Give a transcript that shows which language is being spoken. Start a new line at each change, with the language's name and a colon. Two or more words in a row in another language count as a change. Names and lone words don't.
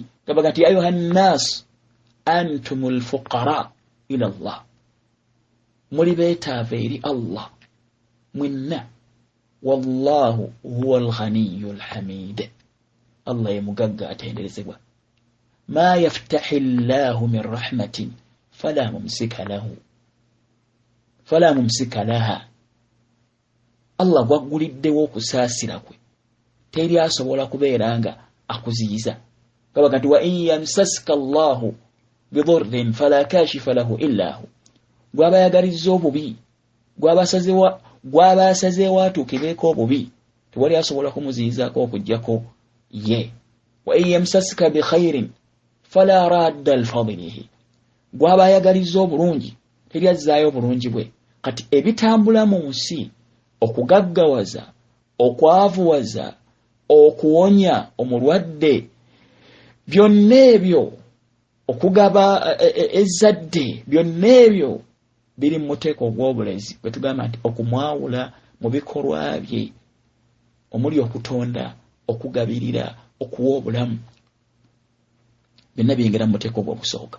Ganda: Gabaga nti
Arabic: أيها الناس أنتم الفقراء إلى الله,
Ganda: muli beetaavu eri Allah mwenna,
Arabic: والله هو الغني الحميد,
Ganda: Allah ye mugagga atenderezebwa.
Arabic: ما يفتح الله من رحمة فلا ممسك لها,
Ganda: Allah gwagguliddewo okusaasira kwe, teri asobola kubeera nga akuziyiza. Gabaga nti
Arabic: وإن يمسسك الله بضر فلا كاشف له إلا هو,
Ganda: gwaba yagalizza obubi, gwaba asazeewo atuukireeko obubi, tewali asobola kumuziyizaako okujjako ye.
Arabic: وإن يمسسك بخير فلا راد لفضله,
Ganda: gwaba ayagalizza obulungi teri azzaayo obulungi bwe. Kati ebitambula mu nsi, okugaggawaza, okwavuwaza, okuwonya omulwadde, byonna ebyo, okugaba ezzadde, byonna ebyo biri mu muteeko ogw'obulezi bwe tugamba nti okumwawula mu bikolwa bye, omuli okutonda, okugabirira, okuwa obulamu, byonna biyingira mu muteeko ogw'okusooka.